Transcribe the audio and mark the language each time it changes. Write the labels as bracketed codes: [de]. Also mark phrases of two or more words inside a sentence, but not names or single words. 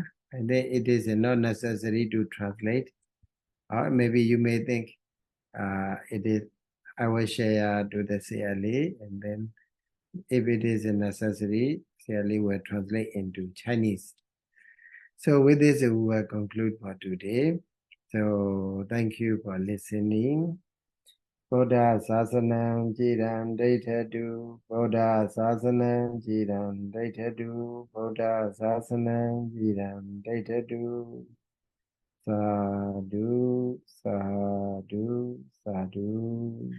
[en] And then it is not necessary to translate. Or maybe you may think it is, I will share to the CLA, and then if it is a necessary, CLA will translate into Chinese. So with this, we will conclude for today. So thank you for listening. [pi] Buddha Sasanam Jiran Daitadu, Buddha Sasanam Jiran Daitadu, Buddha Sasanam Jiran Daitadu. Sadhu, sadhu, sadhu.